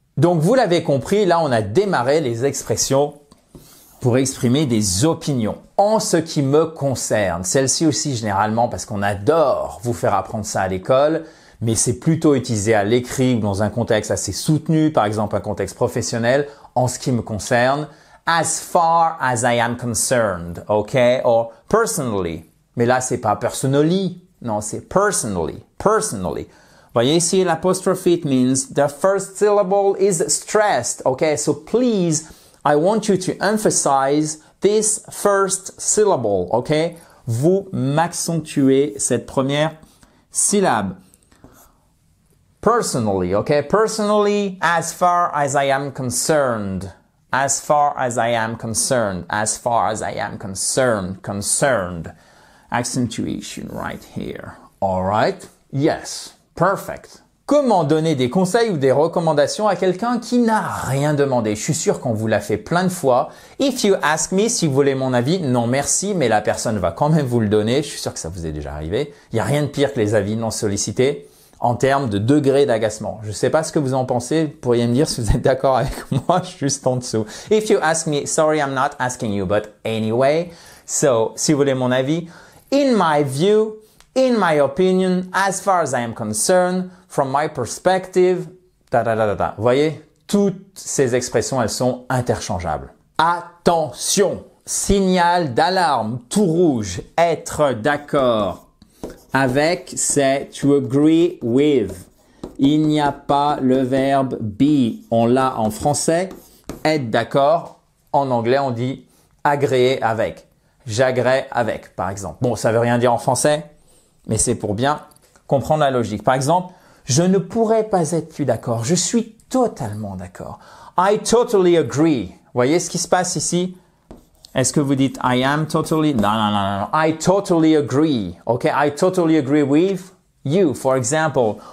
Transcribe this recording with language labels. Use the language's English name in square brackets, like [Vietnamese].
[French] Donc, vous l'avez compris, là, on a démarré les expressions pour exprimer des opinions. En ce qui me concerne, celle-ci aussi généralement parce qu'on adore vous faire apprendre ça à l'école, mais c'est plutôt utilisé à l'écrit ou dans un contexte assez soutenu, par exemple un contexte professionnel. En ce qui me concerne, [English] as far as I am concerned, ok? Or personally. [French] Mais là, c'est pas personally. Non, c'est [English] personally. Personally. [French] Voyez ici, l'apostrophe, [English] it means the first syllable is stressed. Okay, so please, I want you to emphasize this first syllable. Okay? [French] Vous m'accentuez cette première syllabe. [English] Personally, okay? Personally, as far as I am concerned. As far as I am concerned. As far as I am concerned. Concerned. Accentuation right here. All right? Yes. Perfect. [French] Comment donner des conseils ou des recommandations à quelqu'un qui n'a rien demandé? Je suis sûr qu'on vous l'a fait plein de fois. [English] If you ask me, [French] si vous voulez mon avis, non merci, mais la personne va quand même vous le donner. Je suis sûr que ça vous est déjà arrivé. Il n'y a rien de pire que les avis non sollicités. en termes de degré d'agacement. Je ne sais pas ce que vous en pensez. Vous pourriez me dire si vous êtes d'accord avec moi, juste en dessous. [English] If you ask me, sorry, I'm not asking you, but anyway. So, [French] si vous voulez mon avis, [English] in my view, in my opinion, as far as I am concerned, from my perspective, [French] Vous voyez, toutes ces expressions, elles sont interchangeables. Attention! Signal d'alarme, tout rouge, être d'accord avec, c'est [English] to agree with. [French] Il n'y a pas le verbe be. On l'a en français, être d'accord. En anglais, on dit agréer avec. J'agrée avec, par exemple. Bon, ça veut rien dire en français, mais c'est pour bien comprendre la logique. Par exemple, je ne pourrais pas être plus d'accord. Je suis totalement d'accord. [English] I totally agree. [French] Vous voyez ce qui se passe ici? Est-ce que vous dites [English] I am totally? [French] Non, non, non, non. [English] I totally agree. Okay, I totally agree with you, for example.